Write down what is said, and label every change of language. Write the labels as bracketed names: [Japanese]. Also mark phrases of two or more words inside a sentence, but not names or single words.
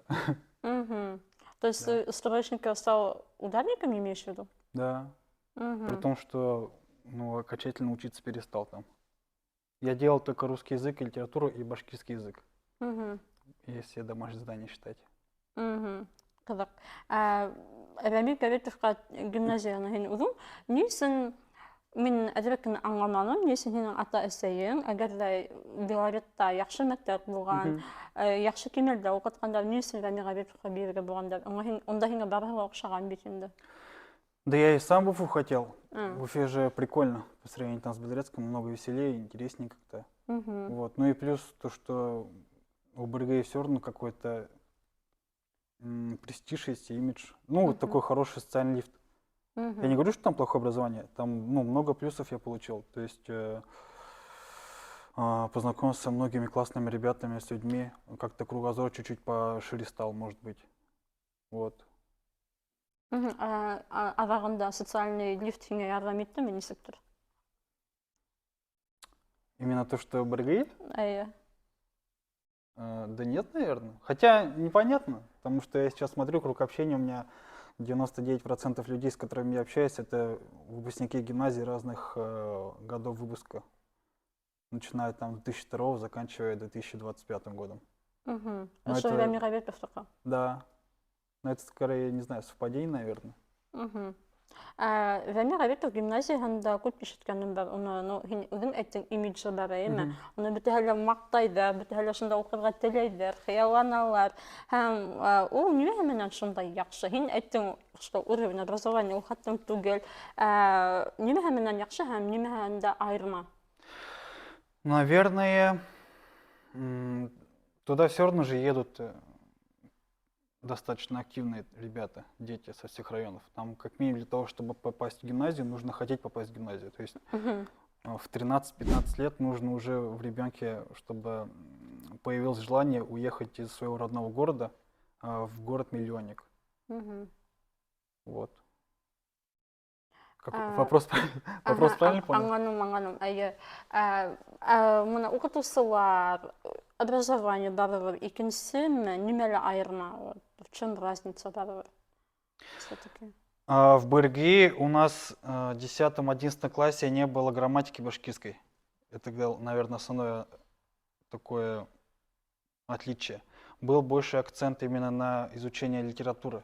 [Russian] То есть с троечника стал ударником, имеешь в виду? Да. При том, что окончательно учиться перестал там. Я делал только русский язык, литературу и башкирский язык, Мгм. если домашнее задание считать. Мгм. [Bashkir] Қызық. Рәмил Гәбитовқа гимназияны һин үҙең ни өсөн мин әҙерәк аңламаным, ни өсөн һинең ата-әсәйең, әгәр ҙә Белоретта яҡшы мәктәп булған, Мгм. яҡшы кимәлдә уҡытҡандар, ни өсөн Рәмил Гәбитовҡа бирергә булғандар? Унда һиңә барыһы ла оҡшаған бит инде. [Russian] Да я и сам в Уфу хотел. М. В Уфе же прикольно, по сравнению там с Белорецком, много веселее, интереснее как-то. Мгм. Вот. Ну и плюс то, что у БРГ все равно какой-то престиж есть, и имидж. Ну, вот Мгм. такой хороший социальный лифт. Я не Мгм. говорю, что там плохое образование, там ну, много плюсов я получил. То есть познакомился со многими классными ребятами, с людьми, как-то кругозор чуть-чуть пошире стал, может быть. Вот. Мгм. [Bashkir] Аҙағында [Russian] социальный лифт [Bashkir] һиңә ярҙам иттеме, нисектер? [Russian] Именно то, что БРГ? [Bashkir] Эйе. [Russian] Да нет, наверное. Хотя непонятно, потому что я сейчас смотрю, круг общения у меня 99% людей, с которыми я общаюсь, это выпускники гимназий разных годов выпуска. Начиная там с 2002, заканчивая 2025 годом. Мгм. Ну, [Bashkir] Ошо [Russian] это- [Bashkir] Рәмил Гәбитовтыҡы. [Russian] Да. Но это скорее, не знаю, совпадение, наверное. Мгм. [Bashkir] Рәмил Гәбитов гимназияһында күп ишеткәнем бар. Уны, ну, һин үҙең әйттең, имиджы бар, әйеме? Мгм. Уны бөтәһе лә маҡтайҙар, бөтәһе лә шунда уҡырға теләйҙәр, хыялланалар. Һәм ул нимәһе менән шундай яҡшы? Һин әйттең, [Russian] что уровень образования [Bashkir] ул хәттәм түгел. Нимәһе менән яҡшы һәм нимәһендә айырма? [Russian] Наверное, туда все равно же едут достаточно активные ребята, дети со всех районов. Там как минимум для того, чтобы попасть в гимназию, нужно хотеть попасть в гимназию. То есть Мгм. в 13-15 лет нужно уже в ребенке, чтобы появилось желание уехать из своего родного города в город-миллионник. Мгм. Вот. А, Вопрос, вопрос Аһа, правильно понял? [Bashkir] аңланым, әйе. Мына уҡытыусылар, образование барыбер икенсеме, нимәлә айырма? [Russian] Вот, в чем разница барыбер? Все-таки. В БРГИ у нас в 10-11 классе не было грамматики башкирской. Это, наверное, основное такое отличие. Был больше акцент именно на изучение литературы.